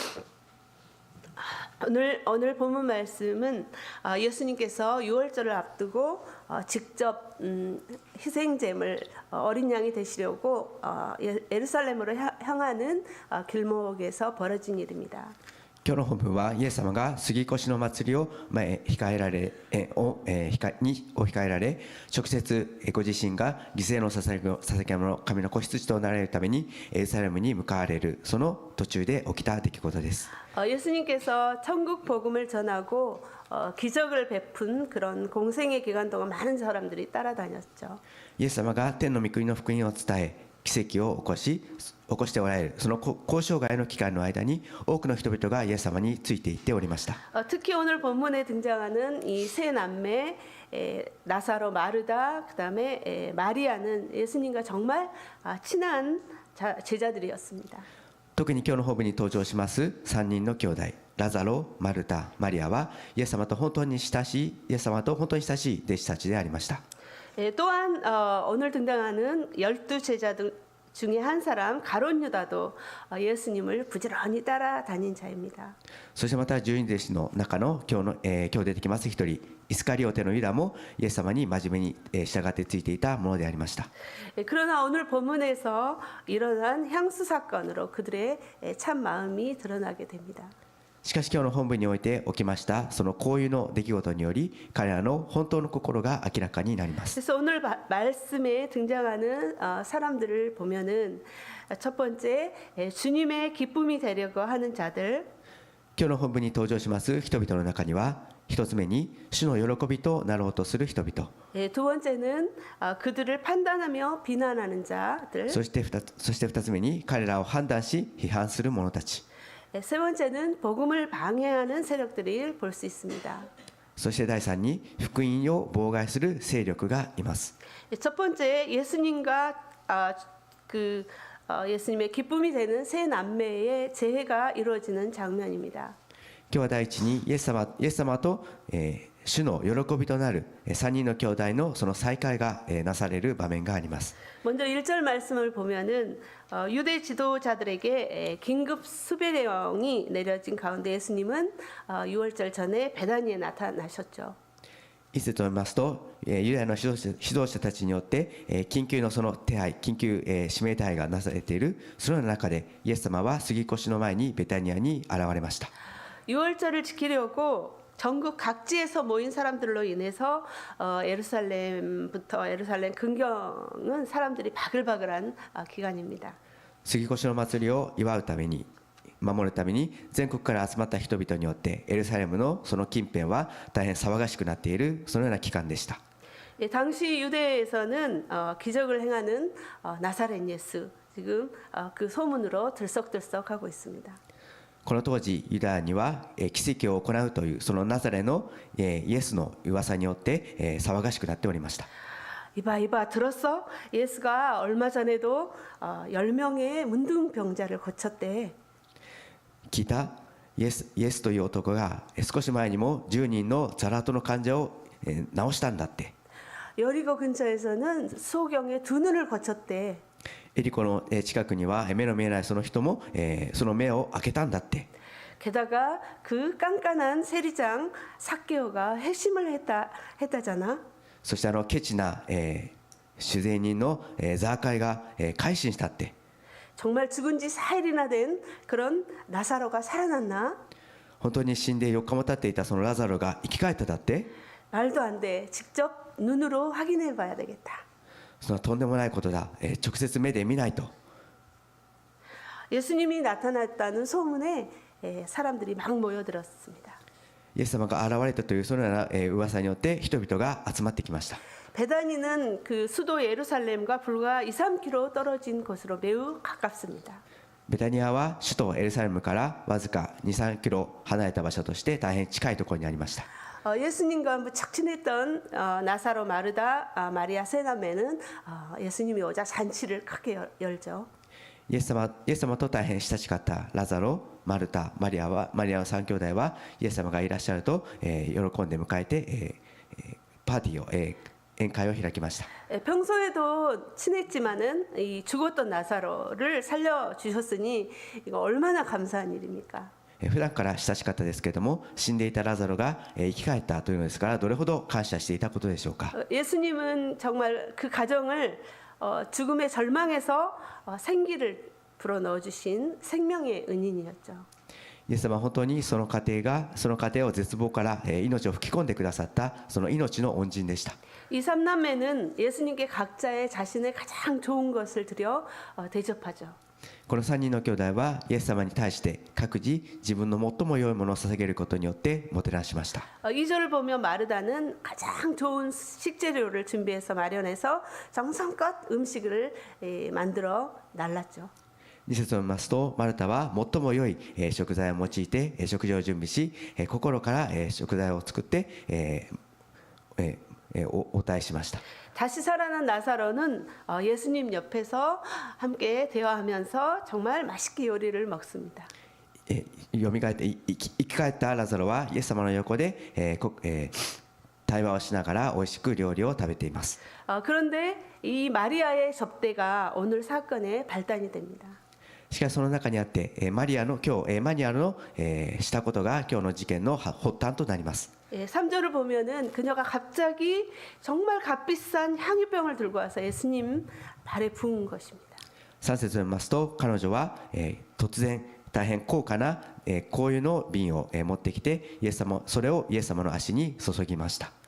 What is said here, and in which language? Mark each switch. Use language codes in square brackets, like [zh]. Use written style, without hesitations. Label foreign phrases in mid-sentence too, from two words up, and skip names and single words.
[ko] 오늘 본문 말씀은 예수님께서 유월절을 앞두고 직접 희생제물 어린 양이 되시려고 예루살렘으로 향하는 길목에서 벌어진 일입니다. [ja] 今日の本文はイエス様が杉越の祭りを控えられ直接ご自身が犠牲の捧げ物神の子羊となられるためにエルサレムに向かわれるその途中で起きた出来事です。 [ko] 예수님께서 천국 복음을 전하고 기적을 베푼 그런 공생의 기간 동안 많은 사람들이 따라다녔죠. [ja] イエス様が天の御国の福音を伝え奇跡を起こしておられるその交渉外の期間の間に多くの人々がイエス様についていっておりました。 [ko] 특히 오늘 본문에 등장하는 이 세 남매 나사로 마르다 그다음에 마리아는 예수님과 정말 친한 제자들이었습니다. [ja] 特に今日の本文に登場します3人の兄弟ラザロ、マルタ、マリアはイエス様と本当に親しい弟子たちでありました。 [ko] 또한 오늘 등장하는 12제자들 중에 한 사람 가룟 유다도 예수님을 부지런히 따라다닌 자입니다. [ja] そしてまた12弟子の中の今日出てきます一人イスカリオテのユダもイエス様に真面目に従ってついていたものでありました。 [ko] 그러나 오늘 본문에서 일어난 향수 사건으로 그들의 참 마음이 드러나게 됩니다. [ja] しかし今日の本文において起きましたその交友の出来事により彼らの本当の心が明らかになります。 [ko] 그래서 오늘 말씀에 등장하는 사람들을 보면은 첫 번째 주님의 기쁨이 되려고 하는 자들 [ja] 今日の本文に登場します人々の中には一つ目に主の喜びとなろうとする人々 [ko] 두 번째는 그들을 판단하며 비난하는 자들 [ja] そして二つ目に彼らを判断し批判する者たち [ko] 세 번째는 복음을 방해하는 세력들을 볼 수 있습니다. [ja] そして第三に福音を妨害する勢力がいます。 [ko] 첫 번째 예수님과 예수님의 기쁨이 되는 세 남매의 재해가 이루어지는 장면입니다. [ja] 今日は第一にイエス様と、 主の喜びとなる3人の兄弟のその再会がなされる場面があります。 [ko] 먼저 1절 말씀을 보면은 유대 지도자들에게 긴급 수배령이 내려진 가운데 예수님은 6월절 전에 베다니에 나타나셨죠. [ja] 一節を見ますと、ユダヤの指導者たちによって緊急のその手配、緊急指名手配がなされているその中でイエス様は杉越の前にベタニアに現れました。 [ko] 6월절을 지키려고 전국 각지에서 모인 사람들로 인해서 예루살렘부터 예루살렘 근경은 사람들이 바글바글한 기간입니다. [ja] 杉越の祭りを祝うために守るために全国から集まった人々によってエルサレムのその近辺は大変騒がしくなっているそのような期間でした。 [ko] 예, 당시 유대에서는 기적을 행하는 나사렛 예수 지금 그 소문으로 들썩들썩하고 있습니다. [ja] この当時ユダヤには奇跡を行うというそのナザレのイエスの噂によって騒がしくなっておりました。 [ko] 이봐 들었어? 예수가 얼마 전에도 10명의 문둥병자를 고쳤대. [ja] 聞いたイエスという男が少し前にも10人のザラトの患者を治したんだって。 [ko] 여리고 근처에서는 수호경의 두 눈을 고쳤대. [ja] エリコの近くには目の見えないその人もその目を開けたんだって。 [ko] 게다가 그 깐깐한 세리장 삭개오가 회심을 했다잖아. [ja] そしてケチな主税人のザーカイが改心したって。 [ko] 정말 죽은 지 4일이나 된 그런 나사로가 살아났나? [ja] 本当に死んで4日も経っていたそのラザロが生き返っただって。 [ko] 말도 안 돼. 직접 눈으로 확인해 봐야 되겠다. [ja] そのとんでもないことだ。直接目で見ないと。 [ko] 예수님이 나타났다는 소문에 사람들이 막 모여들었습니다. [ja] イエス様が現れたというそのような噂によって人々が集まってきました。 [ko] 베다니는 그 수도 예루살렘과 불과 2, 3km 떨어진 곳으로 매우 가깝습니다. [ja] ベタニアは首都エルサレムからわずか 2,3 キロ離れた場所として大変近いところにありました。 [ko] 예수님과 한번 친했던 나사로 마르다 마리아 세나메는 예수님이 오자 잔치를 크게 열죠. [ja] イエス様と大変親しかったラザロ、マルタ、マリアの3兄弟はイエス様がいらっしゃると喜んで迎えてパーティーを宴会を開きました。 [ko] 평소에도 친했지만은 이 죽었던 나사로를 살려 주셨으니 이거 얼마나 감사한 일입니까? [ja] 普段から親しかったですけれども死んでいたラザロが生き返ったというのですからどれほど感謝していたことでしょうか。 [ko] 예수님은 정말 그 가정을 죽음의 절망에서 생기를 불어넣어 주신 생명의 은인이었죠. [ja] イエス様は本当にその家庭を絶望から命を吹き込んでくださったその命の恩人でした。 [ko] 이 삼남매는 예수님께 각자의 자신의 가장 좋은 것을 드려 대접하죠. [ja] この3人の兄弟はイエス様に対して各自自分の最も良いものを捧げることによってもてなしました。 [ko] 2절을 보면 마르다는 가장 좋은 식재료를 준비해서 마련해서 정성껏 음식을 만들어 날랐죠. [ja] 2 節を見ますとマルタは最も良い食材を用いて食事を準備し心から食材を作って応対しました。 [ko] 다시 살아난 나사로는 예수님 옆에서 함께 대화하면서 정말 맛있게 요리를 먹습니다. [ja] よみがえって生き返ったラザロはイエス様の横で対話をしながら美味しく料理を食べています。 [ko] 그런데 이 마리아의 접대가 오늘 사건의 발단이 됩니다. [ja] しかしその中にあってマニアのしたことが今日の事件の発端となります。 [ko] 3절을 보면은 그녀가 갑자기 정말 값비싼 향유병을 들고 와서 예수님 발에 부은 것입니다. [ja] 3 節を見ますと彼女は突然大変高価な香油の瓶を持ってきてそれをイエス様の足に注ぎました。